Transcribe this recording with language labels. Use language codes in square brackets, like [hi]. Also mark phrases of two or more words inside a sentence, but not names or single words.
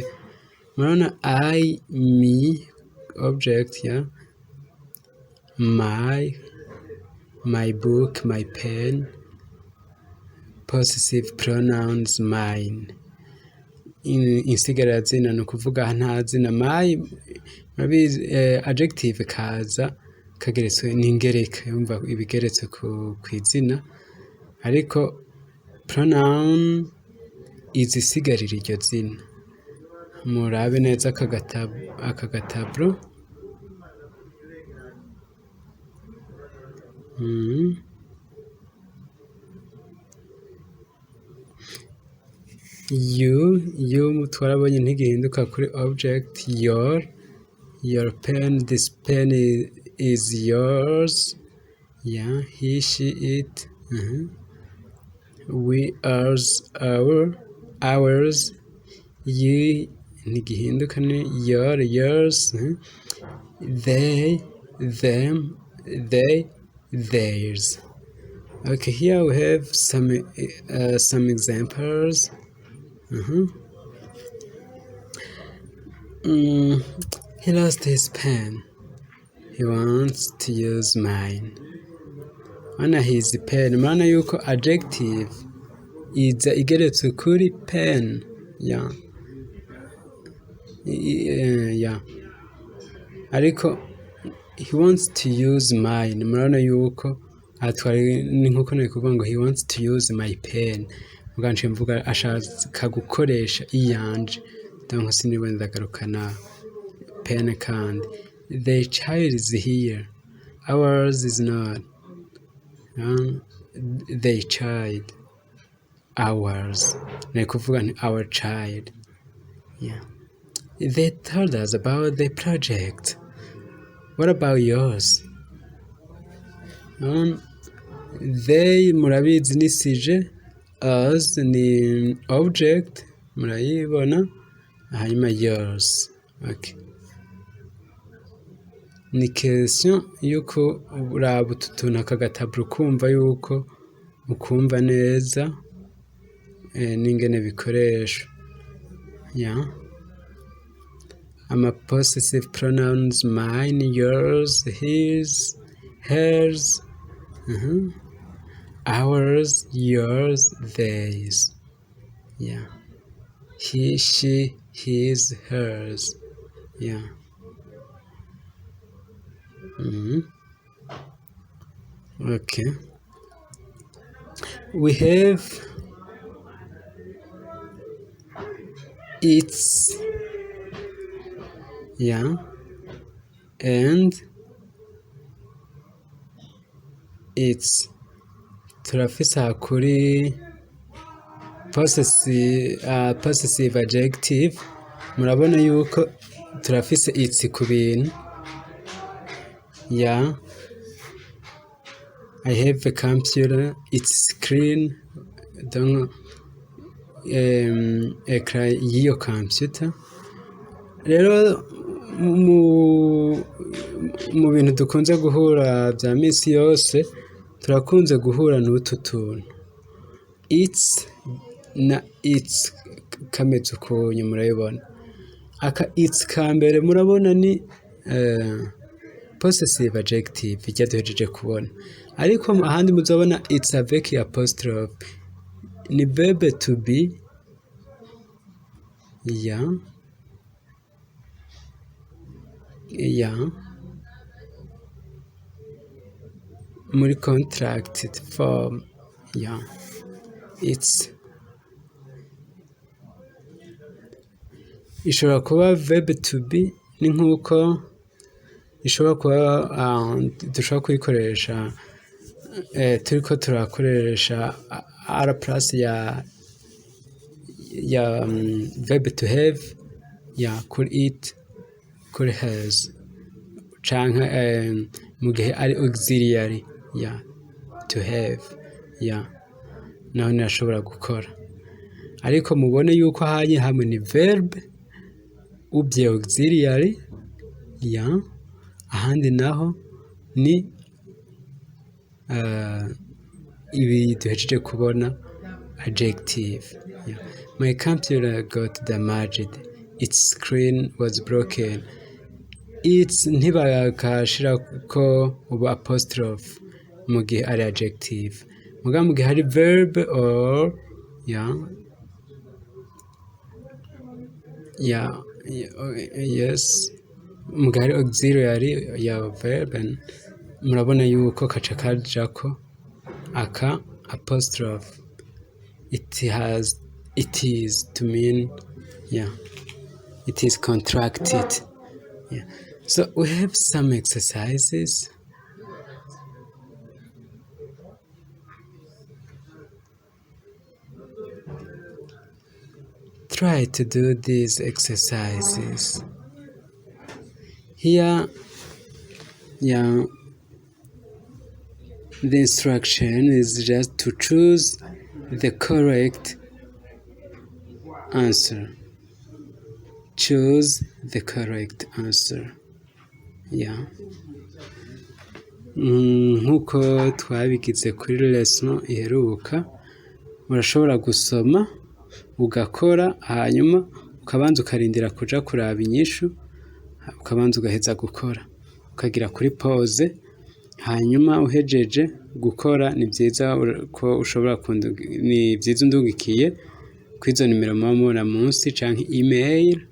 [en] Murabona I, me, object, yeah. My book, my pen. Possessive pronouns, mine. [rn] Insigarazina ni ukuvuga nta zina my, adjective kaza kageretswe n'ingereka, yumva ibigeretse ku izina, ariko pronoun izisigarira iryo zina. Murabe neza aka gataburo. You twarabonye ntigihinduka kuri object. [en] Your pen, this pen is yours. Yeah, he, she, it. We, ours, ours. [rn] You ntigihinduka ni yours. [en] They, them, theirs. Okay, here we have some examples. He lost his pen. He wants to use mine. Ana his pen. [rn] Murabona yuko adjective iza igeretse kuri pen. [en] Yeah. Yeah. Ariko he wants to use mine. [rn] Murabona yuko atwari ni nkuko nikuvuga ngo [en] he wants to use my pen. [rn] Muganje mvuga ashaka gukoresha iyanje. Donc siniwe ndagarukana pen kandi. [en] The child is here. Ours is not. The child. Ours. [rn] Nikuvuga ni [en] our child. Yeah. They told us about the project. What about yours? [rn] They murabizi ni sujet, us ni object, murayibona, hanyuma yours. [en] Okay. [rn] Ni question yuko uraba utuntu aka gataburo kumva yuko ukumva neza n'ingene bikoreshwa. [en] Yeah. Possessive pronouns mine, yours, his, hers, ours, yours, theirs. Yeah. He, she, his, hers. Yeah. Okay. We have its. Yeah, and it's [rn] turafise kuri [en] possessive adjective. [rn] Murabona yuko turafise it's ku bintu. [en] Yeah, I have a computer, its screen, [rn] donc ekra y'iyo computer. Rero mu bintu dukunze guhura bya misi yose turakunze guhura n'utu tuntu it's na it's kameze ukuntu murabibona aka it's ka mbere murabona ni [en] possessive adjective [rn] ijya duhejeje kubona ariko ahandi muzabona it's avec apostrophe ni verbe [en] to be [rn] muri [en] contracted form it's [rn] ishobora kuba verbe [en] to be [rn] ni nk'uko ishobora kuba dushobora kuyikoresha turiko turakoresha r plus ya verbe [en] to have [rn] kuri it kuri has canke mu gihe ari [en] auxiliary to have [rn] naho nashobora gukora ariko mubone yuko hanye hamwe ni verbe ubye auxiliary ahandi naho ni ibi duhejeje kubona [en] adjective my computer got damaged its screen was broken it's [rn] ntibakashira ko ubu apostrophe mu gihe ari adjective muga mu gihe hari [en] verb or [rn] yes mu gihe hari auxiliary ya verb murabona yuko kaca kajako aka apostrophe [en] it is to mean it is contracted so we have some exercises try to do these exercises here the instruction is just to choose the correct answer. Choose the correct answer. [rn] Nk'uko twabigize kuri lesson iheruka urashobora gusoma ugakora hanyuma ukabanza ukarindira kuja kuraba inyishu ukabanza ugaheza gukora ukagira kuri pause hanyuma uhejeje gukora ni byiza ko ushobora ni byiza undugikiye kwizo nimero mubona munsi canke email